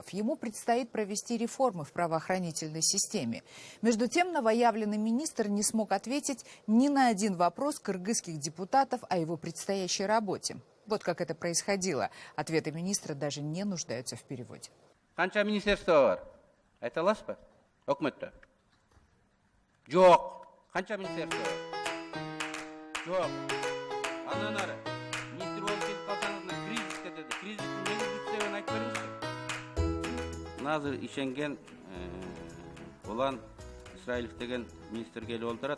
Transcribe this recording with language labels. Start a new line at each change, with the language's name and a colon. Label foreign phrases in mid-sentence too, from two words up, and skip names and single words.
Russian: Ему предстоит провести реформы в правоохранительной системе. Между тем, новоявленный министр не смог ответить ни на один вопрос кыргызских депутатов о его предстоящей работе. Вот как это происходило. Ответы министра даже не нуждаются в переводе.
Kyrgyz: Канча министерство бар? Айталасызбы? Өкмөттө. Жок. Канча министерство? Жок. Андан ары. Министр болуп келип калсаңыз, кризис кетет. Кризистин негизги себебин айтып бериңизчи. Назыр ишенген улан Исраилов деген министр келип олтурат.